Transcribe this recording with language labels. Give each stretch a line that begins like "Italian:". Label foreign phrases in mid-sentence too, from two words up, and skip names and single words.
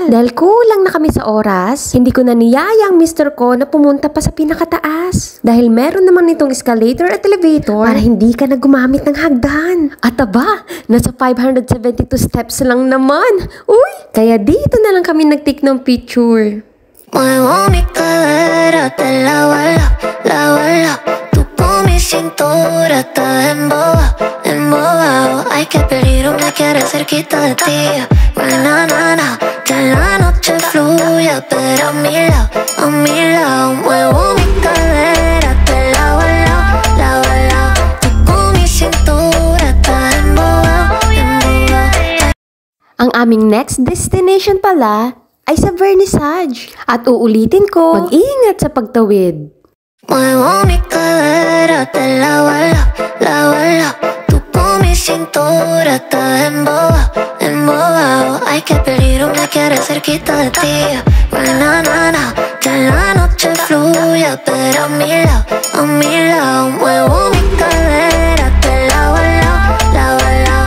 Filipino: Dahil kulang na kami sa oras, hindi ko na niyaya ang mister ko na pumunta pa sa pinakataas. Dahil meron naman itong escalator at elevator para hindi ka na gumamit ng hagdan. At aba, nasa 572 steps lang naman. Uy! Kaya dito na lang kami nag-take ng picture.
Spanish: muevo mi cadera de la, tú con mi cintura estás embobado. Ay, qué peligro me quieres cerquita de ti. Na, na, na, que la noche fluya, pero a mi lado muevo mi cadera de lado a lado. Tú con mi cintura estás embobado.
Filipino: Ang aming
English: next destination
Filipino: pala ay sa vernissage. At uulitin ko, mag-iingat sa pagtawid.
Spanish: Muevo mi cadera de lado a lado. Tú con mi cintura estás embobado. Ay, qué peligro me quieres cerquita de ti. Na, na, na, que la noche fluya, pero a mi lado muevo mi cadera de lado a lado.